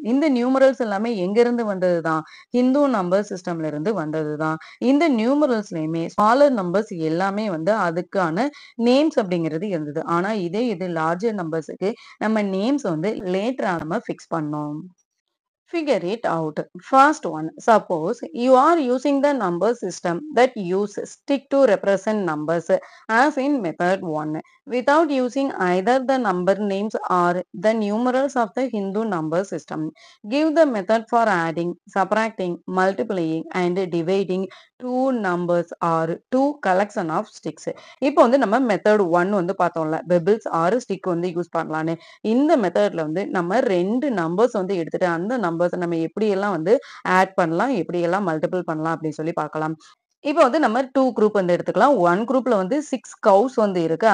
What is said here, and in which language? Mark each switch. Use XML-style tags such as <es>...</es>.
<ta>இந்த நியூமரல்ஸ் எல்லாமே எங்கிருந்து வந்ததுதான்? ஹிந்து நம்பர் சிஸ்டம்ல இருந்து வந்ததுதான். இந்த நியூமரல்ஸ்லயுமே ஸ்மாலர் நம்பர்ஸ் எல்லாமே வந்து அதுக்கான நேம்ஸ் அப்படிங்கிறது இருந்தது. ஆனா இதே இது லார்ஜர் நம்பர்ஸ்க்கு நம்ம நேம்ஸ் வந்து லேட்டரா நம்ம ஃபிக்ஸ் பண்ணோம்.</ta> <en>Figure it out. First one, suppose you are using the number system that use stick to represent numbers as in method 1 without using either the number names or the numerals of the Hindu number system. Give the method for adding, subtracting, multiplying and dividing two numbers or two collection of sticks.</en> <ta>இப்போ வந்து நம்ம method 1 வந்து பார்த்தோம்ல pebbles R stick வந்து use பண்ணலான்னு. இந்த மெத்தட்ல வந்து நம்ம 2 நம்பர்ஸ் வந்து எடுத்துட்டு அந்த நம்பர்ஸ நம்ம எப்படியெல்லாம் வந்து ஆட் பண்ணலாம், எப்படியெல்லாம் மல்டிபிள் பண்ணலாம் அப்படின்னு சொல்லி பார்க்கலாம். இப்போ வந்து நம்ம 2 குரூப் வந்து எடுத்துக்கலாம். 1 குரூப்ல வந்து 6 கவ்ஸ் வந்து இருக்கு.</ta>